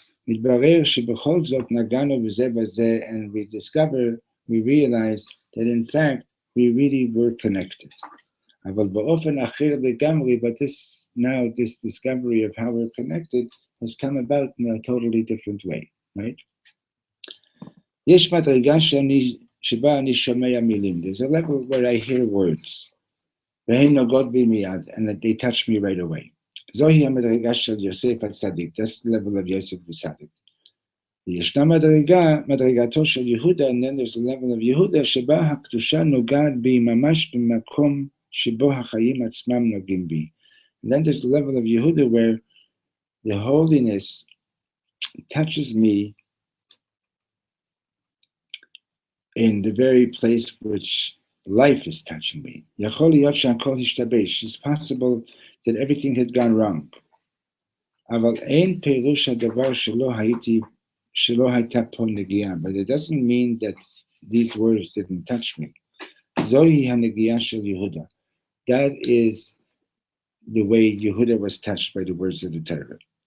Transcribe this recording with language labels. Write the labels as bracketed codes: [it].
[he] מתברר שבכל זאת נגענו בזה בזה, [en] and we realize that in fact we really were connected. [he] אבל באופן אחר לגמרי, [en] but this discovery of how we're connected has come about in a totally different way, right? [he] יש מדרגה שבה אני שומע מילים. [en] There's a level where I hear words. [he] והן נוגעות בי מיד, [en] and they touch me right away. [he] זוהי המדרגה של יוסף הצדיק. [en] That's the level of Yosef the Tzaddik. [he] ישנה מדרגתו של יהודה, [en] and then there's a level of [he] יהודה, שבה הקדושה נוגעת בי ממש במקום שבו החיים עצמם נוגעים בי. [en] And then there's the level of Yehuda where the holiness touches me in the very place which life is touching me. [he] יכול להיות שהכל השתבש. [en] It's possible that everything has gone wrong. [he] אבל אין פירוש הדבר שלא הייתה פה נגיעה. [en] But it doesn't mean that these words didn't touch me. [he] זוהי הנגיעה של יהודה. [en] That is the way Yehuda was touched by the words of the Torah.